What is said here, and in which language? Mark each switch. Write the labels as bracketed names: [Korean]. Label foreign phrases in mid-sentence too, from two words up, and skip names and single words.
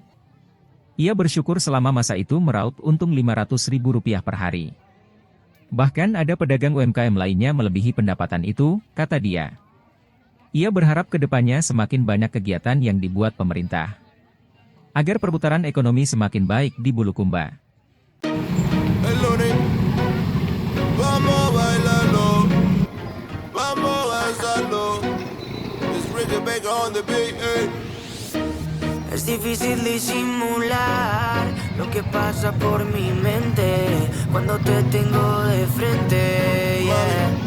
[Indonesian] Ia bersyukur selama masa itu meraup untung Rp500.000 per hari. Bahkan ada pedagang UMKM lainnya melebihi pendapatan itu, kata dia. Ia berharap ke depannya semakin banyak kegiatan yang dibuat pemerintah, agar perputaran ekonomi semakin baik di Bulukumba. [Spanish] Es difícil disimular lo que pasa por mi mente cuando te tengo de frente, yeah.